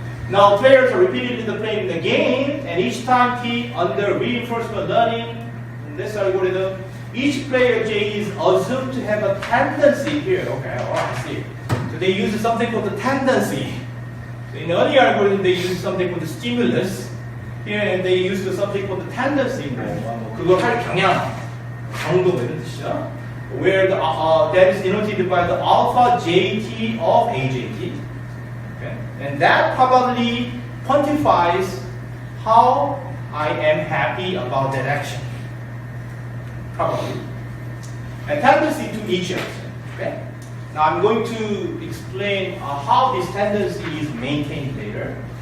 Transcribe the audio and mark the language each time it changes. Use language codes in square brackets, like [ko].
[en] Now, players are repeatedly playing the game, and each time T under reinforcement learning in this algorithm, each player J is assumed to have a tendency here. Okay, oh, I see. So they use something called the tendency. So in the earlier algorithm, they use something called the stimulus. Here they use something called the tendency. [ko] 그걸 할 경향, 정도 이런 뜻이죠. [en] Where that is denoted by the alpha JT of AJT. Okay? And that probably quantifies how I am happy about that action. Probably. And tendency to each action. Okay? Now I'm going to explain how this tendency is maintained later.